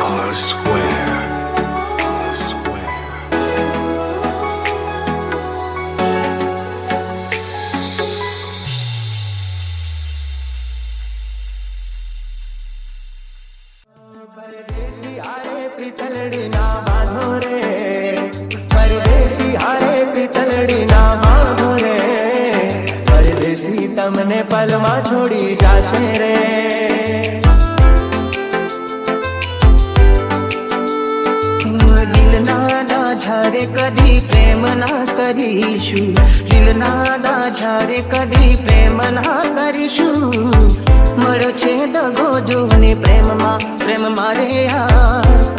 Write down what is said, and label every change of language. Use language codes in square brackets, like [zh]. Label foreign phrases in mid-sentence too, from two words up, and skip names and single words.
[en] R square. R square. [gu] પરદેસી હારે પિતલડી ના બાંધો રે, પરદેસી હારે પિતલડી ના બાંધો રે, પરદેસી તમને પલમાં છોડી જાશે રે. દિલના દાઝારે કદી પ્રેમ ના કરીશું, દિલના દાઝારે કદી પ્રેમ ના કરીશું, મળ્યો છે દગો જોને પ્રેમમાં, પ્રેમ મારે યાર.